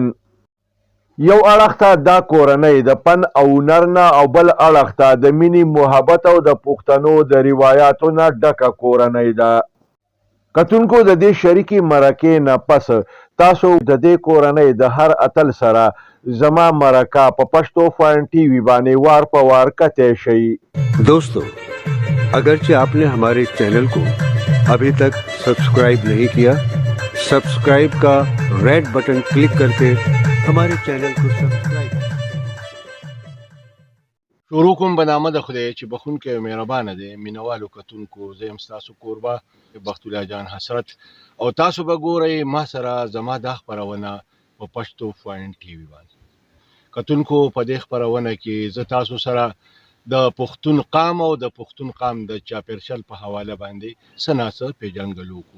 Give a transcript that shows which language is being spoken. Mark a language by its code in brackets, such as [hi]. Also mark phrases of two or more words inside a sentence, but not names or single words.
[ps] یو اړخ ته دا کورنۍ د فن او هنر نه او بل اړخ ته د مینې محبت او د پښتنو د روایاتو نه ډکه کورنۍ ده. کتونکو د دې شریکې مرکې نه پس تاسو د دې کورنۍ د هر اتل سره زما مرکه په پښتو فاین ټي وي باندې وار په وار کتئ شئ. [ur] دوستو، اگرچہ آپ نے ہمارے چینل کو ابھی تک سبسکرائب نہیں کیا، سبسکرائب کا [en] red button click [ur] کر کے ہمارے چینل کو سبسکرائب [ps] شروع کوم په نامه د خدای چې بخونکی او مهربانه دی. مینوالو کتونکو زه یم ستاسو کوربه بخت الله جان حسرت او تاسو به ګورئ ما سره زما دا خپرونه په پښتو فاین ټي وي باندې. کتونکو په دې خپرونه کې زه تاسو سره د پښتون قام او د پښتون قام د چاپېرشل په حواله باندې څه ناڅه پیژنګلو کوم.